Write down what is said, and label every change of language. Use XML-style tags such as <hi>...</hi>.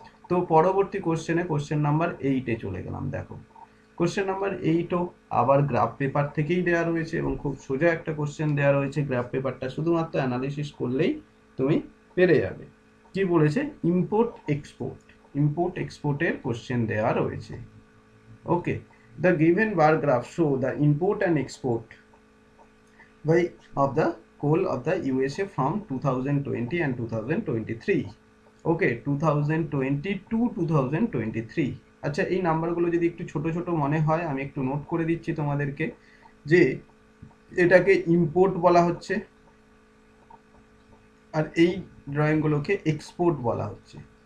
<bn>তো পরবর্তী কোশ্চেনে, কোশ্চেন নাম্বার 8-এ চলে গেলাম। দেখো, কোশ্চেন নাম্বার 8ও আবার গ্রাফ পেপার থেকেই দেওয়া রয়েছে, এবং খুব সোজা একটা কোশ্চেন দেওয়া রয়েছে। গ্রাফ পেপারটা শুধুমাত্র অ্যানালিসিস করলেই তুমি পেরে যাবে। কি বলেছে? ইম্পোর্ট এক্সপোর্ট, ইম্পোর্ট এক্সপোর্টের কোশ্চেন দেওয়া রয়েছে।</bn> <en>Okay, the given bar graph show the import and export by of the coal of the USA from 2020 and 2023. Okay, 2022, 2023।</en> <bn>আচ্ছা, এই নাম্বারগুলো যদি একটু ছোট ছোট মনে হয়, আমি একটু নোট করে দিচ্ছি তোমাদেরকে, যে এটাকে ইম্পোর্ট বলা হচ্ছে, আর এই ড্রয়িংগুলোকে এক্সপোর্ট বলা হচ্ছে।</bn>